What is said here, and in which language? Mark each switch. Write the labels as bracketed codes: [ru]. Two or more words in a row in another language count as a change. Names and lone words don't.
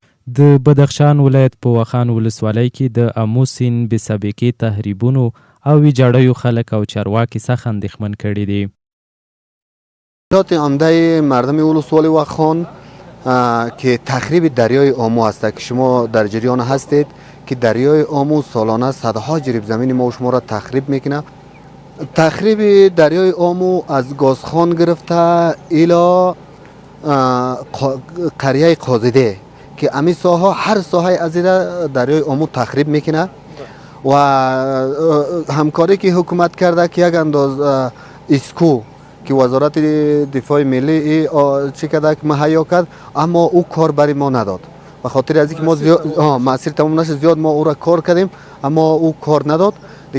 [ps] د بدخشان ولایت په واخان ولسوالۍ کې د آمو سیند بې سابقې تهریبونو او ویجاړیو خلک او چارواکي سخت اندېښمن کړي دي. [fa] مشکلات عمده مردم ولسوالی واخان که تخریب دریای آمو است که شما در جریان هستید که دریای آمو سالانه صدها جریب زمین ما و شما را تخریب میکنه. تخریب دریای آمو از گازخان گرفته الی قریه قازده که امی ساحه هر ساحه از دریای آمو تخریب میکنه و همکاری که حکومت کرده که یک انداز اسکو که وزارت دفاع ملی چی کرده که مهیا کرد اما او کار برای ما نداد به خاطر از اینکه ما زیاد مسیر تمام نشه زیاد ما او را کار کردیم اما او کار نداد دیگه.